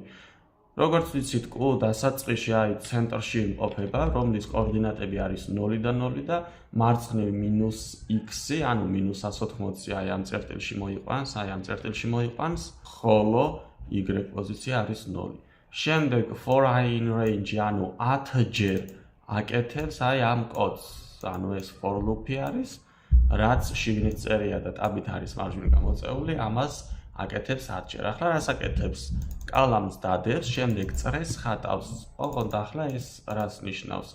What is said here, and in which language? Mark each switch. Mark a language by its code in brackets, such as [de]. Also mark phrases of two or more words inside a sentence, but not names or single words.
[ka] როგორც ვიცით, დასაწყისში აი ცენტრში იმყოფება, რომლის კოორდინატები არის 0 და 0 და მარცხნივ -x, ანუ -180 აი ამ წერტილში მოიყვანს, ხოლო y პოზიცია არის 0. [en] შემდეგ for I in range, [ka] ანუ 10-ჯერ აკეთებს აი ამ კოდს, ანუ ეს [en] for loop- [ka] ი არის, რაც შიგნით წერია და ტაბით არის მარჯვნივ გამოწეული, ამას აკეთებს 10-ჯერ. ახლა რას აკეთებს? კალამს დადებს, შემდეგ წრეს ხატავს. ოღონდ ახლა ეს რას ნიშნავს?